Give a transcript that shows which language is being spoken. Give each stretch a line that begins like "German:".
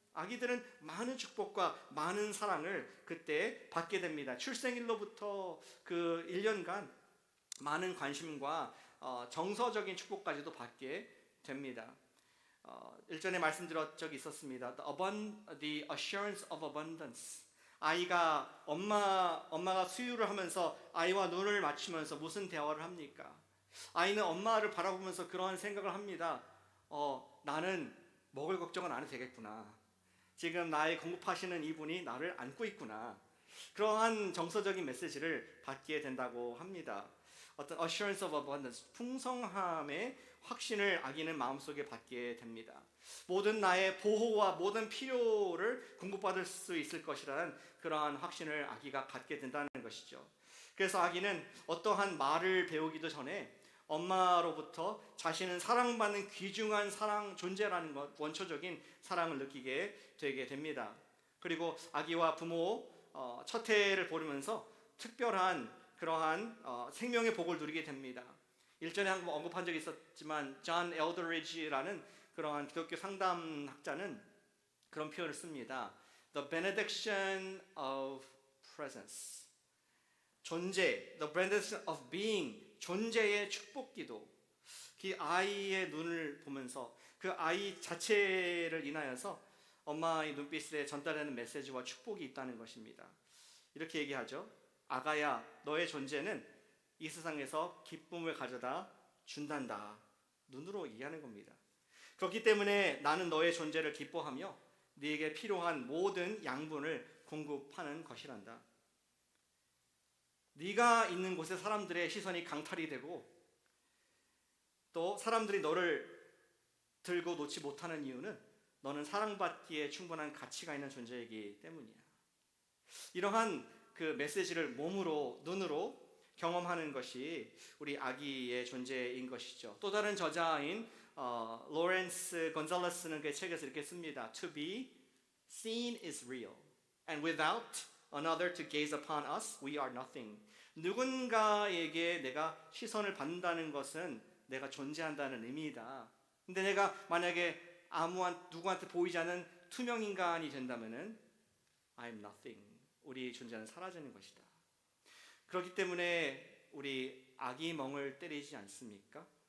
Korean: 아기들은 많은 축복과 많은 사랑을 그때 받게 됩니다. 출생일로부터 그 1년간 많은 관심과 정서적인 축복까지도 받게 됩니다. 일전에 말씀드린 적이 있었습니다.
English: The assurance of abundance.
Korean: 아이가 엄마가 수유를 하면서 아이와 눈을 맞추면서 무슨 대화를 합니까? 아이는 엄마를 바라보면서 그런 생각을 합니다. 나는 먹을 걱정은 안 해도 되겠구나. 지금 나의 공급하시는 이분이 나를 안고 있구나. 그러한 정서적인 메시지를 받게 된다고 합니다. 어떤
English: assurance of abundance,
Korean: 풍성함의 확신을 아기는 마음속에 받게 됩니다. 모든 나의 보호와 모든 필요를 공급받을 수 있을 것이라는 그러한 확신을 아기가 갖게 된다는 것이죠. 그래서 아기는 어떠한 말을 배우기도 전에 엄마로부터 자신은 사랑받는 귀중한 사랑 존재라는 것, 원초적인 사랑을 느끼게 되게 됩니다. 그리고 아기와 부모 첫 해를 보르면서 특별한 그러한 생명의 복을 누리게 됩니다. 일전에 한번 언급한 적이 있었지만 존 엘더리지라는 그러한 기독교 상담학자는 그런 표현을 씁니다.
English: The benediction of presence.
Korean: 존재,
English: the benediction of being.
Korean: 존재의 축복기도. 그 아이의 눈을 보면서 그 아이 자체를 인하여서 엄마의 눈빛에 전달하는 메시지와 축복이 있다는 것입니다. 이렇게 얘기하죠. 아가야, 너의 존재는 이 세상에서 기쁨을 가져다 준단다. 눈으로 얘기하는 겁니다. 그렇기 때문에 나는 너의 존재를 기뻐하며 네게 필요한 모든 양분을 공급하는 것이란다. 네가 있는 곳에 사람들의 시선이 강탈이 되고 또 사람들이 너를 들고 놓지 못하는 이유는 너는 사랑받기에 충분한 가치가 있는 존재이기 때문이야. 이러한 그 메시지를 몸으로, 눈으로 경험하는 것이 우리 아기의 존재인 것이죠. 또 다른 저자인 로렌스 건잘레스는 그 책에서 이렇게 씁니다.
English: To be seen is real, and without another to gaze upon us, we are nothing.
Korean: 누군가에게 내가 시선을 받는다는 것은 내가 존재한다는 의미이다. 근데 내가 만약에 누구한테 보이지 않는 투명 인간이 된다면은
English: I'm nothing.
Korean: 우리 존재는 사라지는 것이다. 그렇기 때문에 우리 아기 멍을 때리지 않습니까?